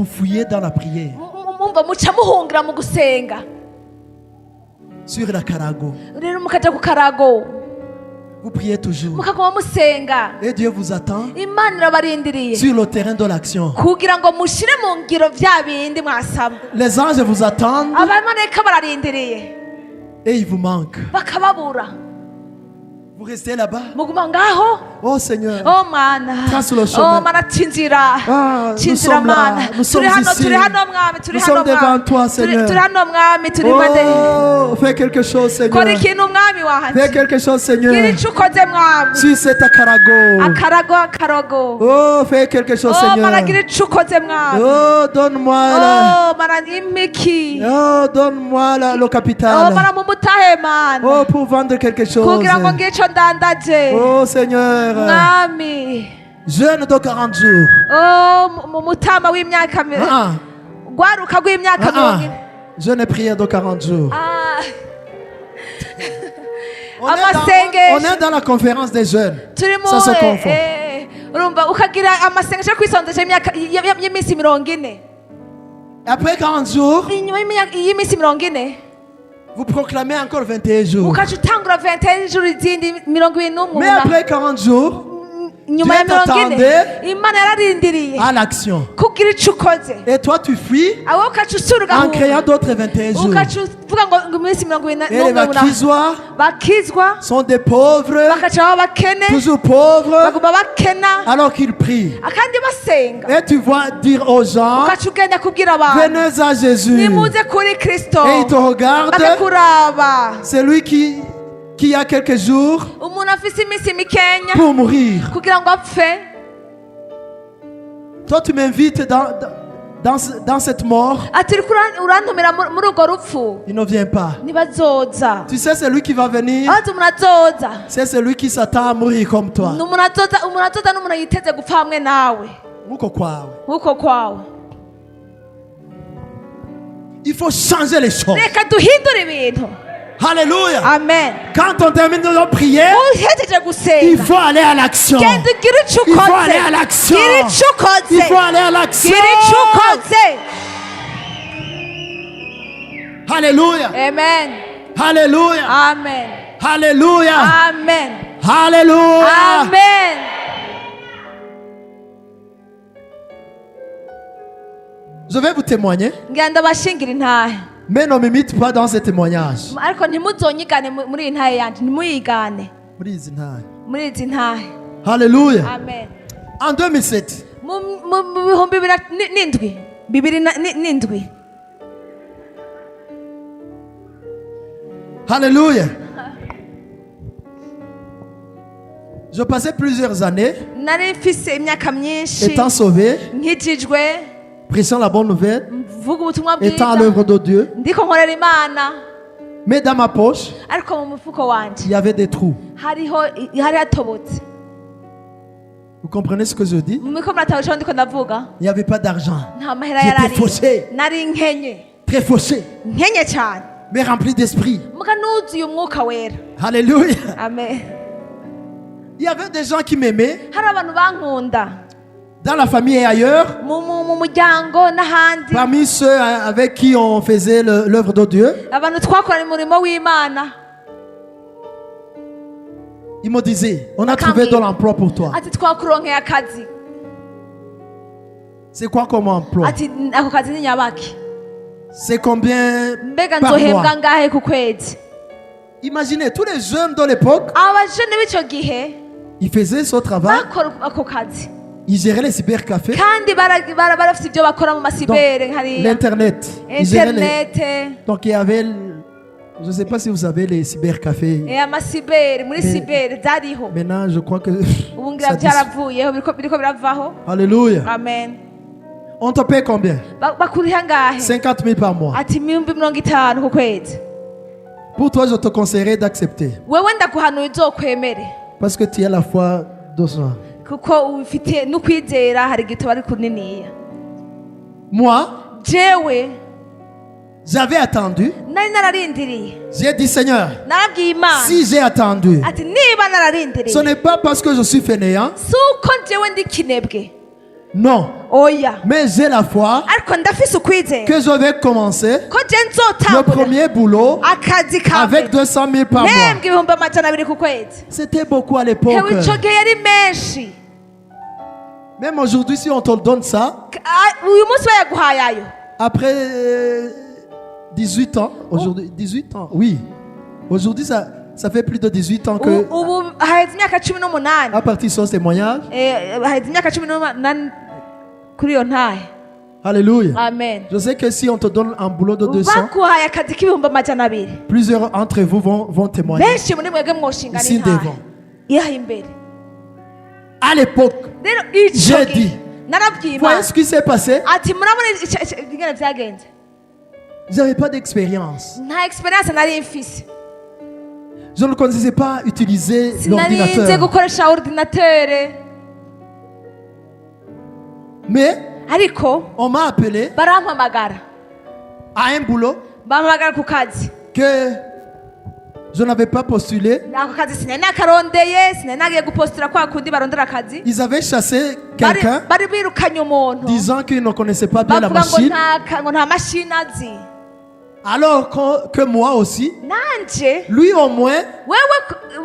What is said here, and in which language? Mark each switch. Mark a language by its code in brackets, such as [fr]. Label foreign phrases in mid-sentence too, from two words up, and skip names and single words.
[fr] vous fouillez dans la prière. [rn] mumva muca muhungira mu gusenga [fr] Sur la Karago, [rn] rero mukaja ku karago [fr] vous priez toujours. [rn] mukaguma musenga [fr] Et Dieu vous attend [rn] imana irabarindiriye [fr] sur le terrain de l'action. [rn] kugira ngo mushire mu ngiro vya bindi mwasaba [fr] Les anges vous attendent [rn] abamarayika bararindiriye [fr] et ils vous manquent. [rn] bakababura [fr] Vous restez là-bas. [rn] muguma ngaho [fr] Oh Seigneur. [rn] oh mana [fr] Trace le chemin. [rn] oh mana cinzira [fr] Ah, nous [rn] cinzira [fr] sommes là. [rn] mana [fr] Nous sommes [rn] turi hano [fr] ici. [rn] turi hano mwami turi [fr] Nous [rn] hano [fr] sommes devant [rn] mwami [fr] toi, [rn] Turi- [fr] Seigneur. [rn] turi hano mwami turi made [fr] Oh, fais quelque chose, [rn] kora [fr] Seigneur. [rn] ikintu mwami [fr] Fais [rn] wanje [fr] quelque chose, [rn] gira [fr] Seigneur. [rn] ico ukoze mwami [fr] Sur cet Akarago. [rn] akarago akarogo [fr] Oh, fais quelque chose, [rn] oh mana [fr] Seigneur. [rn] gira ico ukoze mwami [fr] Oh, donne-moi [rn] oh mana imiki [fr] Oh, donne-moi le oh capital. [rn] mana mumutahe mana [fr] Oh, pour vendre quelque chose. [rn] kugira ngo ngire ico ndandaje [fr] Oh, Seigneur. [rn] mwami [fr] Jeune de 40 jours. [rn] oh mutama w'imyaka Ah, gwaruka rw'imyaka ah, ah. 40 [fr] Jeune et prière de 40 jours. ah On est, [rn] Amasengesho. [fr] on est dans la conférence des jeunes. [rn] turi [fr] Ça se confond. [rn] urumva ukagira amasengesho yo kwisondesha y'iminsi 40 [fr] Après 40 jours, [rn] inyuma y'iminsi 40 [fr] vous proclamez encore 21 jours. [rn] ukaca utangura 21 ijuru izindi 21 [fr] Mais après 40 jours, [rn] nyuma ya [fr] Dieu [rn] 40 [fr] t'attendait [rn] imana yararindiriye [fr] à l'action. [rn] kugira ico ukoze [fr] Et toi, tu fuis [rn] aho ukaca usura [fr] en [rn] ugahunga [fr] créant d'autres 21 jours. [rn] ukaca uvuga ngo iminsi 21 [fr] Et les bakizwa [rn] bakizwa [fr] sont des pauvres, [rn] bakaca baba bakene [fr] toujours pauvres, [rn] baguma bakena [fr] alors qu'ils prient. [rn] akandi basenga [fr] Et tu vas dire aux gens, [rn] ukaca ugenda kubwira abantu [fr] venez à Jésus. [rn] nimuze kuri kristo [fr] Et il te regarde, [rn] bakakuraba [fr] celui qui a quelques jours [rn] umuntu afise iminsi mikenya [fr] pour mourir. [rn] kugira ngo apfe [fr] Toi, tu m'invites dans cette mort. [rn] ati uriko urantumira muri urwo rupfu [fr] Il ne vient pas. [rn] ntibazoza [fr] Tu sais, celui qui va venir, [rn] ati umuntu azoza [fr] c'est celui qui s'attend à mourir comme toi. [rn] ni umuntu azoza n'umuntu yiteze gupfa hamwe nawe [fr] Uko kwawe. [rn] nk'uko kwawe [fr] Il faut changer les choses. [rn] reka duhindure ibintu [fr] Alléluia. [rn] amen [fr] Quand on termine de prière, [rn] uhejeje [fr] il [rn] gusenga [fr] faut aller à l'action. [rn] genda ugire ico [fr] Il faut [rn] ukoze [fr] aller à l'action. [rn] gira ico [fr] Il [rn] ukoze [fr] faut aller à l'action. [rn] gira ico ukoze [fr] Alléluia. [rn] amen [fr] Alléluia. [rn] amen [fr] Alléluia. [rn] amen [fr] Alléluia. [rn] amen [fr] Je vais vous témoigner, [rn] ngira ndabashingira intahe [fr] mais ne m'imite pas dans ce témoignage. [rn] ariko ntimuzonyigane muri iyi ntahe yanje ntimuyigane [en] Please, no. [rn] muri izi ntahe [fr] Alléluia. [rn] amen [fr] En 2007, [rn] mu bihumbi bibiri n'indwi [fr] Alléluia. Je passais plusieurs années [rn] nari mfise imyaka myinshi [fr] étant sauvé, [rn] nkijijwe [fr] prêchant la bonne nouvelle, [rn] mvuga ubutumwa [fr] étant à [rn] bwiza [fr] l'œuvre de Dieu. [rn] ndiko nkorera imana [fr] Mais dans ma poche, [rn] ariko mu mufuko wanje [fr] il y avait des trous. [rn] hari hatobotse [fr] Vous comprenez ce que je dis? [rn] muriko muratawe ico ndiko ndavuga [fr] Il n'y avait pas d'argent. [rn] nta mahera [fr] J'étais [rn] yarari [fr] fauché, [rn] nari nkenye [fr] très fauché, [rn] nkenye cyane [fr] mais rempli d'esprit. [rn] muga nuzuye umwuka wera [fr] Alléluia. [rn] amen [fr] Il y avait des gens qui m'aimaient [rn] hari abantu bankunda [fr] dans la famille et ailleurs. [rn] mu muryango n'ahandi [fr] Parmi ceux avec qui on faisait l'œuvre de Dieu, [rn] abantu twakorana umurimo w'imana [fr] ils me disaient, on a trouvé de l'emploi pour toi. [rn] ati twakuronkeye akazi [fr] C'est quoi comme emploi? [rn] ati ako kazi ni nyabaki [fr] C'est combien [rn] mbega [fr] par [rn] nzohembwa [fr] mois? [rn] ngahe ku kwezi [fr] Imaginez, tous les jeunes de l'époque, [rn] abajene b'icyo gihe [fr] ils faisaient ce travail, [rn] bakora ako kazi [fr] ils géraient les cybercafés, [rn] kandi barafite ibyo bakora mu masibere [fr] donc [rn] hariya [fr] l'Internet. Ils géraient [rn] interinete [fr] Donc il y avait, je ne sais pas si vous savez les cybercafés. [rn] amasibere muri [fr] Mais- [rn] sibere zariho [fr] Maintenant, je crois que [rn] ubu ngira [fr] ça dit- [rn] byaravuyeho biriko biravaho [fr] Alléluia. [rn] amen [fr] On te paie combien? [rn] bakuriha ngahe [fr] 50 000 par mois. [rn] ati 50 ku kwezi [fr] Pour toi, je te conseillerais d'accepter. [rn] wewe ndaguhanuye uzokwemere [fr] Parce que tu as la foi d'Osman. [rn] kuko ufite n'ukwizera hari igihe tuba ari kuniniya [fr] Moi, [rn] jewe [fr] j'avais attendu. [rn] nari nararindiriye [fr] J'ai dit, Seigneur, [rn] narabwiye imana [fr] si j'ai attendu, [rn] ati niba [fr] ce [rn] nararindiriye [fr] n'est pas parce que je suis fainéant, [rn] si uko jewe ndi kinebwe [fr] Non. [rn] oya [fr] Mais j'ai la foi [rn] ariko ndafise ukwizera [fr] que je vais commencer [rn] ko je [fr] le [rn] nzotangura [fr] premier boulot [rn] akazi ka [fr] avec [rn] mbere [fr] 200 000 par mois. [rn] mpembwa ibihumbi amajana abiri ku kwezi [fr] C'était beaucoup à l'époque. [rn] hewe ico gihe yari menshi. [fr] Même aujourd'hui, si on te donne ça, [rn] Uyu munsi bayaguhaye ayo [fr] après 18 ans, aujourd'hui, 18 ans, oui. Aujourd'hui, ça fait plus de 18 ans que, [rn] ubu haheze imyaka 18 [fr] à partir de ce témoignage, [rn] haheze imyaka 18 kuri iyo ntahe. [fr] alléluia. [rn] Amen. [fr] Je sais que si on te donne un boulot de 200, [rn] baguhaye akazi k'ibihumbi amajana abiri [fr] plusieurs d'entre vous vont témoigner [rn] benshi muri mwebwe mwoshingana [fr] ici [rn] intahe [fr] devant. [rn] iraha imbere. [fr] À l'époque, [rn] Rero ico [fr] j'ai [rn] gihe [fr] dit, [rn] narabwiye [fr] voyez [rn] Imana [fr] ce qui s'est passé. [rn] ati murabona ingene vyagenze, [fr] J'avais pas d'expérience. [rn] nta experience nari mfise, [fr] Je ne connaissais pas utiliser [rn] sinarinze [fr] l'ordinateur. [rn] gukoresha ordinateur, [fr] Mais [rn] ariko [fr] on m'a appelé [rn] barampamagara [fr] à un boulot [rn] bampamagara ku kazi. [fr] que je n'avais pas postulé. [rn] Ako kazi sinari nakarondeye, sinari nagiye gupostira kwa kundi barondera akazi. [fr] Ils avaient chassé quelqu'un [rn] Bari birukanye umuntu [fr] disant qu'il ne connaissait pas bien la [rn] bavuga ngo [fr] machine. [rn] ngo nta mashini azi. [fr] Alors que moi aussi, [rn] Nanje [fr] lui au moins, [rn] wewe